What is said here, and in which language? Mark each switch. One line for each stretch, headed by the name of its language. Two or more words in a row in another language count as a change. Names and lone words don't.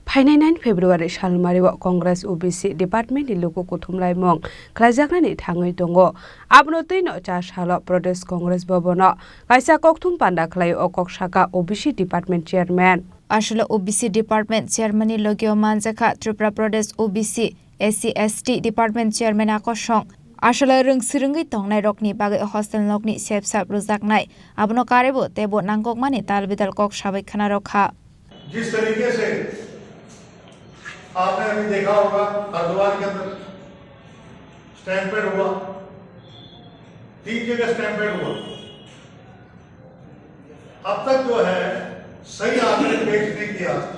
Kok Borok: फाइनाय 9 फेब्रुवारि सालमारिव कांग्रेस
English: OBC department
Kok Borok: नि लोगो कुथुमलाय मं खलायजाकनानै थाङै दङ आबनो तैनो 4 साल प्रदेश कांग्रेस भवन कायसा कक्थुम पान्डा खलाय अकक साका
English: OBC department chairman
Kok Borok: आशला
English: OBC department chairman
Kok Borok: नि लोगियो मानजाखा त्रिपुरा प्रदेश
English: OBC SC ST department chairman
Kok Borok: आकसं आशला रोंसिरंगै तंगनाय रकनि बागै हस्टेल नकनि सेबसाब रुजाकनाय आबनो कारेबो तेबो नांगकमानि तालबिदाल कक साबै खाना रखा।
Hindi: जिस तरीके से आपने अभी देखा होगा हरिद्वार के अंदर स्टैंपेड हुआ, 3 जगह स्टैंपेड हुआ। अब तक जो है सही आंकड़े पेश नहीं किया।